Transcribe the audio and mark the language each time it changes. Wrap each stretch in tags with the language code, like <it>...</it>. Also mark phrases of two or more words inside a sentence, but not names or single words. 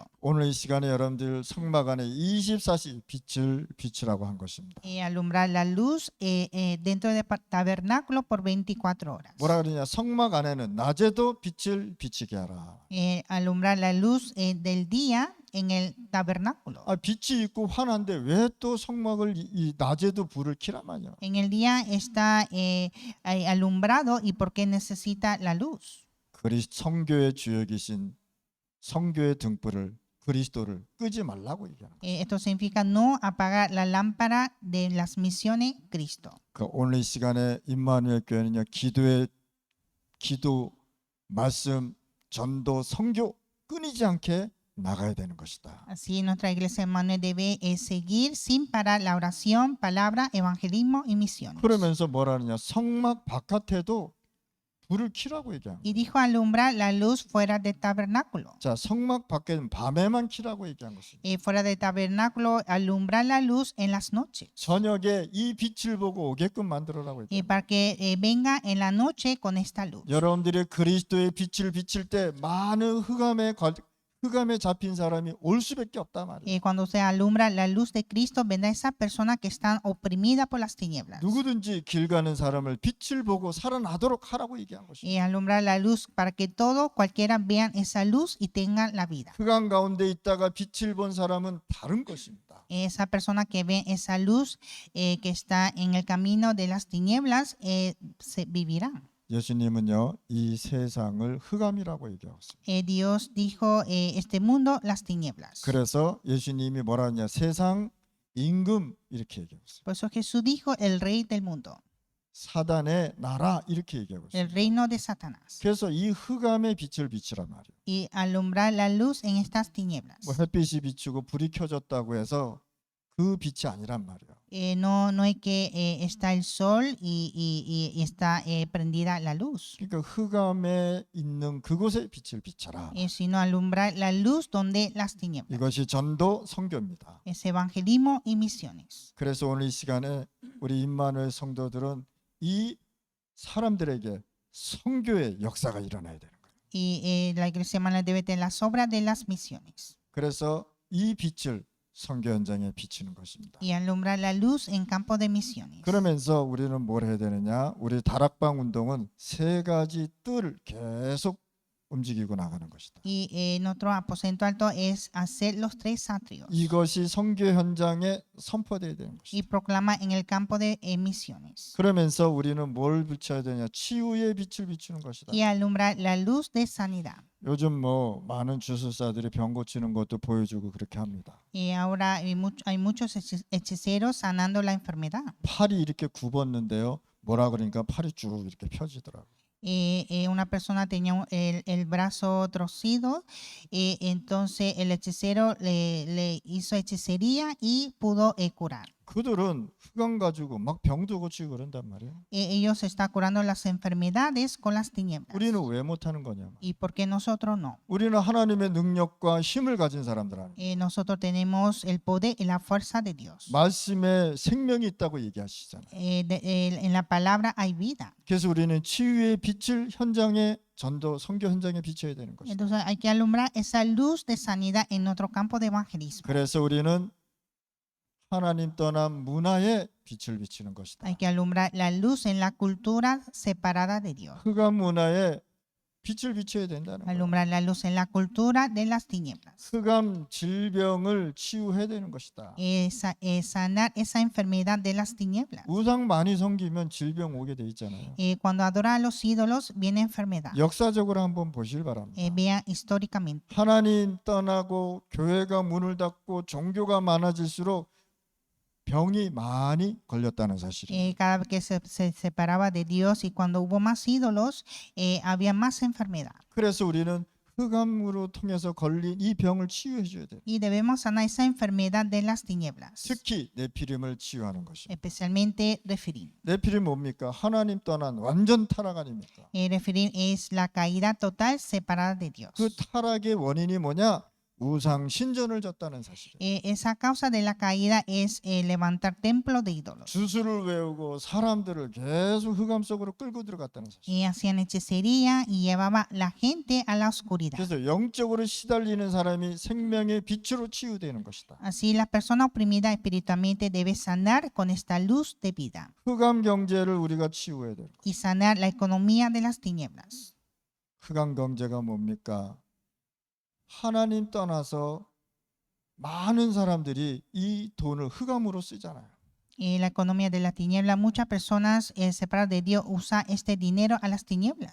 <ko>오늘 이 시간에 여러분들 성막 안에 24시 빛을 비추라고 한 것입니다.</ko> <es>Alumbrar la luz dentro del tabernáculo por 24 horas.</es> <ko>뭐라 그러냐? 성막 안에는 낮에도 빛을 비치게 하라.</ko> <es>Alumbrar la luz del día en el tabernáculo.</es> <ko>빛이 있고 환한데 왜 또 성막을 이 낮에도 불을 켜란 말이야?</ko> <es>En el día está alumbrado y por qué necesita la luz.</es> <ko>성교의 주역이신 성교의 등불을 그리스도를 끄지 말라고 얘기하는 거예요.</ko> <es>Esto significa no apagar la lámpara de las misiones Cristo.</es> <ko>오늘 이 시간에 임마누엘 교회는요. 기도, 말씀, 전도, 선교 끊이지 않게 나가야 되는 것이다.</ko> <es>Así nuestra iglesia Emmanuel debe seguir sin parar la oración, palabra, evangelismo y misiones.</es> <ko>그러면서 뭐라느냐? 성막 바깥에도 불을 켜라고 얘기하는 거예요.</ko> <es>Y dijo alumbrar la luz fuera del tabernáculo.</es> <ko>자, 성막 밖에는 밤에만 켜라고 얘기한 것입니다.</ko> <es>Fuera del tabernáculo alumbrar la luz en las noches.</es> <ko>저녁에 이 빛을 보고 오게끔 만들어라고 얘기해요.</ko> <es>Para que venga en la noche con esta luz.</es> <ko>여러분들이 그리스도의 빛을 비칠 때 많은 흑암에 잡힌 사람이 올 수밖에 없단 말이에요.</ko> <es>Cuando se alumbra la luz de Cristo, vendrá esa persona que están oprimidas por las tinieblas.</es> <ko>누구든지 길 가는 사람을 빛을 보고 살아나도록 하라고 얘기한 것입니다.</ko> <es>Alumbrar la luz para que todos, cualquiera vean esa luz y tengan la vida.</es> <ko>흑암 가운데 있다가 빛을 본 사람은 다른 것입니다.</ko> <es>Esa persona que ve esa luz que está en el camino de las tinieblas se vivirá.</es> <ko>예수님은요, 이 세상을 흑암이라고 얘기하고 있습니다.</ko> <es>Dios dijo este mundo las tinieblas.</es> <ko>그래서 예수님이 뭐라 하냐? 세상 임금 이렇게 얘기하고 있어요.</ko> <es>Por eso Jesús dijo el rey del mundo,</es> <ko>사단의 나라 이렇게 얘기하고 있어요.</ko> <es>el reino de Satanás.</es> <ko>그래서 이 흑암의 빛을 비추란 말이에요.</ko> <es>Y alumbrar la luz en estas tinieblas.</es> <ko>뭐 햇빛이 비추고 불이 켜졌다고 해서 그 빛이 아니란 말이에요.</ko> <es>No es que está el sol y está prendida la luz,</es> <ko>그러니까 흑암에 있는 그곳에 빛을 비춰라.</ko> <es>sino alumbrar la luz donde las tinieblas.</es> <ko>이것이 전도 선교입니다.</ko> <es>Es evangelismo y misiones.</es> <ko>그래서 오늘 이 시간에 우리 임마누엘 성도들은 이 사람들에게 선교의 역사가 일어나야 되는 거예요.</ko> <es>Y la iglesia hermana debe tener las obras de las misiones.</es> <ko>그래서 이 빛을 선교 현장에 비추는 것입니다.</ko> <es>Y alumbrar la luz en campo de misiones.</es> <ko>그러면서 우리는 뭘 해야 되느냐? 우리 다락방 운동은 세 가지 뜰을 계속 움직이고 나가는 것이다.</ko> <es>Y nuestro aposento alto es hacer los tres atrios</es> <ko>이것이 선교 현장에 선포되어야 되는 y 것이다.</ko> <es>proclama en el campo de misiones.</es> <ko>그러면서 우리는 뭘 비춰야 되냐? 치유의 빛을 비추는 것이다.</ko> <es>Y alumbrar la luz de sanidad.</es> <ko>요즘 뭐 많은 주술사들이 병 고치는 것도 보여주고 그렇게 합니다.</ko> <es>Y ahora hay muchos hechiceros sanando la enfermedad.</es> <ko>팔이 이렇게 굽었는데요. 뭐라 그러니까 팔이 쭉 이렇게 펴지더라고요.</ko> <es>Una persona tenía el brazo torcido, entonces el hechicero le hizo hechicería y pudo curar.</es> <ko>그들은 흑암 가지고 막 병도 고치고 그런단 말이에요.</ko> <es>Ellos están curando las enfermedades con las tinieblas.</es> <ko>우리는 왜 못하는 거냐?</ko> <es>¿Y por qué nosotros no?</es> <ko>우리는 하나님의 능력과 힘을 가진 사람들 아니에요.</ko> <es>Nosotros tenemos el poder y la fuerza de Dios.</es> <ko>말씀에 생명이 있다고 얘기하시잖아요.</ko> <es>En la palabra hay vida.</es> <ko>그래서 우리는 치유의 빛을 현장에 전도 선교 현장에 비춰야 되는 것이죠.</ko> <es>Entonces hay que alumbrar esa luz de sanidad en nuestro campo de evangelismo.</es> <ko>그래서 우리는 하나님 떠난 문화에 빛을 비치는 것이다.</ko> <es>Hay que alumbrar la luz en la cultura separada de Dios.</es> <ko>흑암 문화에 빛을 비춰야 된다는 거예요.</ko> <es>Alumbrar la luz en la cultura de las tinieblas.</es> <ko>흑암 질병을 치유해야 되는 것이다.</ko> <es>Sanar esa enfermedad de las tinieblas.</es> <ko>우상 많이 섬기면 질병 오게 돼 있잖아요.</ko> <es>Cuando adora a los ídolos viene enfermedad.</es> <ko>역사적으로 한번 보실 바랍니다.</ko> <es>Vean históricamente.</es> <ko>하나님 떠나고 교회가 문을 닫고 종교가 많아질수록 병이 많이 걸렸다는 사실이에요.</ko> <es>Cada vez que se separaba de Dios y cuando hubo más ídolos, había más enfermedad.</es> <ko>그래서 우리는 흑암으로 통해서 걸린 이 병을 치유해 줘야 돼요.</ko> <es>Y debemos sanar esa enfermedad de las tinieblas,</es> <ko>특히 네피림을 치유하는 것이.</ko> <es>especialmente Refirim.</es> <ko>네피림 뭡니까? 하나님 떠난 완전 타락 아닙니까?</ko> <es>Refirim es la caída total separada de Dios.</es> <ko>그 타락의 원인이 뭐냐? 우상 신전을 졌다는 사실이에요.</ko> <es>Esa causa de la caída es levantar templos de ídolos.</es> <ko>주술을 외우고 사람들을 계속 흑암 속으로 끌고 들어갔다는 사실.</ko> <es>Y hacían hechicería y llevaba la gente a la oscuridad.</es> <ko>그래서 영적으로 시달리는 사람이 생명의 빛으로 치유되는 것이다.</ko> <es>Así la persona oprimida espiritualmente debe sanar con esta luz de vida</es> <ko>흑암 경제를 우리가 치유해야 돼요.</ko> <es>y sanar la economía de las tinieblas.</es> <ko>흑암 경제가 뭡니까? 하나님 떠나서 많은 사람들이 이 돈을 흑암으로 쓰잖아요.</ko> <es>La economía de la tiniebla, muchas personas separadas de Dios usan este dinero a las tinieblas.</es>